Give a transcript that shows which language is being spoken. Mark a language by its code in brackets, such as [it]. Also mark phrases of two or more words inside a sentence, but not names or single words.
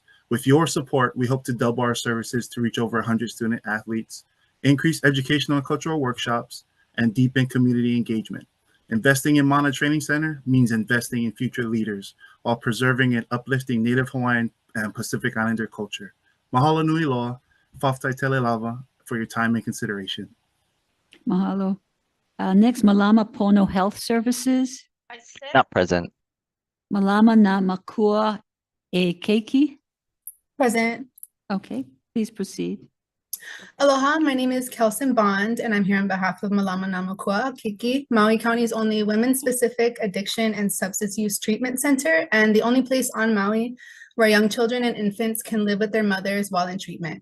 [en] With your support, we hope to double our services to reach over 100 student athletes, increase educational and cultural workshops, and deepen community engagement. Investing in Mana Training Center means investing in future leaders while preserving and uplifting Native Hawaiian and Pacific Islander culture. [haw] Mahalo nui loa, [sm] faftai tele lava, [en] for your time and consideration. Mahalo. Next, Malama Pono Health Services. Not present. Malama na Makua e Keiki. Present. Okay, please proceed. Aloha, my name is Kelson Bond, and I'm here on behalf of Malama Namakua Kiki, Maui County's only women-specific addiction and substance use treatment center, and the only place on Maui where young children and infants can live with their mothers while in treatment.